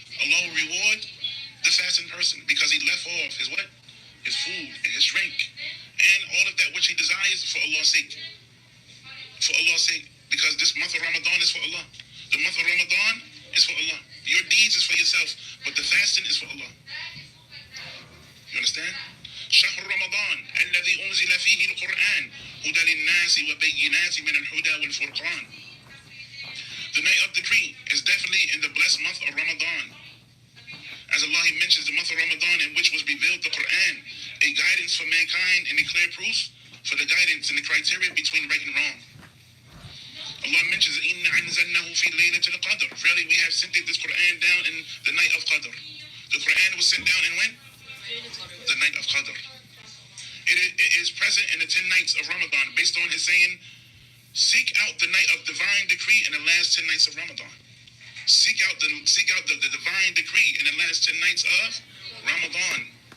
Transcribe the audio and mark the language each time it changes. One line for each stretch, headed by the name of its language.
English: Allah will reward the fasting person because he left off his what? His food and his drink. And all of that which he desires for Allah's sake. For Allah's sake. Because this month of Ramadan is for Allah. The month of Ramadan is for Allah. Your deeds is for yourself, but the fasting is for Allah. You understand?
Arabic: شهر رمضان الذي أنزل فيه القرآن هدى للناس وبينات من الهدى والفرقان.
English: The night of decree is definitely in the blessed month of Ramadan. As Allah He mentions the month of Ramadan in which was revealed the Quran, a guidance for mankind and a clear proof for the guidance and the criteria between right and wrong. Allah mentions,
Arabic: إِنَّ أَنزَلْنَهُ فِي لَيْلَةِ الْقَدْرِ.
English: Verily we have sent this Quran down in the night of Qadr. The Quran was sent down in when? The night of Qadr. It is present in the 10 nights of Ramadan based on His saying, seek out the night of divine decree in the last 10 nights of Ramadan. Seek out the divine decree in the last 10 nights of Ramadan.